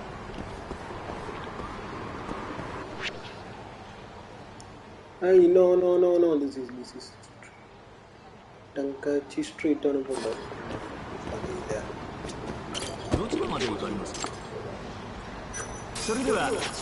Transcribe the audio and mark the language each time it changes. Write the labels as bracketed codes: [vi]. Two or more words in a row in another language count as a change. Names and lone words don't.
[en] Hey, no. This is Tenkaichi Street [ml] ആണ് പോണ്ടത്. അതില്ല. [ja] どちらまで行かれますか？それでは